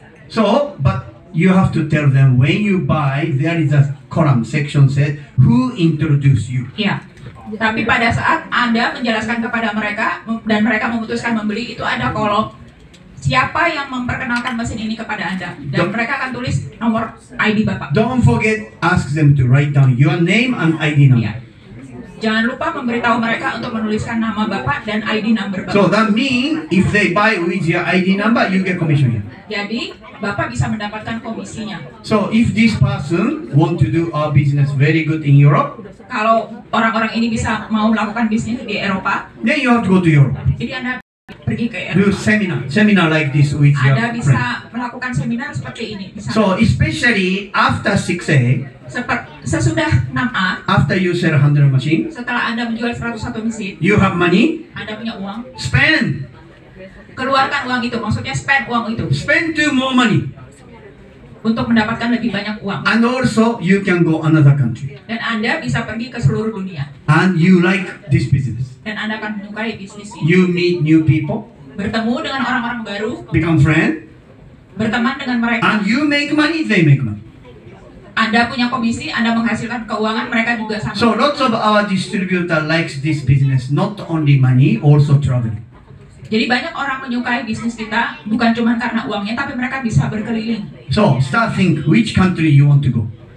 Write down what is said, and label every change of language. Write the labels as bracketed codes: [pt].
[en] So, but you have to tell them when you buy, there is a column section said who introduced you. [id] Ya. Tapi pada saat Anda menjelaskan kepada mereka dan mereka memutuskan membeli, itu ada kolom siapa yang memperkenalkan mesin ini kepada Anda, dan mereka akan tulis nomor ID Bapak. [en] Don't forget, ask them to write down your name and ID number. [id] Ya. Jangan lupa memberitahu mereka untuk menuliskan nama Bapak dan ID number Bapak. [en] So that means if they buy with your ID number, you get commission here. [id] Jadi Bapak bisa mendapatkan komisinya. [en] So if this person want to do our business very good in Europe, [id] Kalau orang-orang ini bisa mau melakukan bisnis di Eropa, [en] then you have to go to Europe. [id] jadi Anda pergi ke [en] Do [id] Eropa. [en] seminar like this with your [id] Anda [en] friend. [id] bisa melakukan seminar seperti ini. Bisa. [en] So especially after 6A, [id] Sesudah 6A, [en] after you sell 100 machine, [id] setelah Anda menjual 101 mesin, [en] you have money, [id] Anda punya uang, [en] spend. [id] keluarkan uang itu, maksudnya spend uang itu [en] Spend to more money. [id] untuk mendapatkan lebih banyak uang. [en] And also you can go another country. [id] Dan Anda bisa pergi ke seluruh dunia. [en] And you like this business. [id] Dan Anda akan menyukai bisnis ini. [en] You meet new people, [id] Bertemu dengan orang-orang baru, [en] become friend, [id] berteman dengan mereka. [en] and you make money, they make money. [id] Anda punya komisi, Anda menghasilkan keuangan, mereka juga sama. [en] So lots of our distributor likes this business, not only money, also traveling. [id] Jadi banyak orang menyukai bisnis kita, bukan cuma karena uangnya, tapi mereka bisa berkeliling. [en] So start think which country you want to go.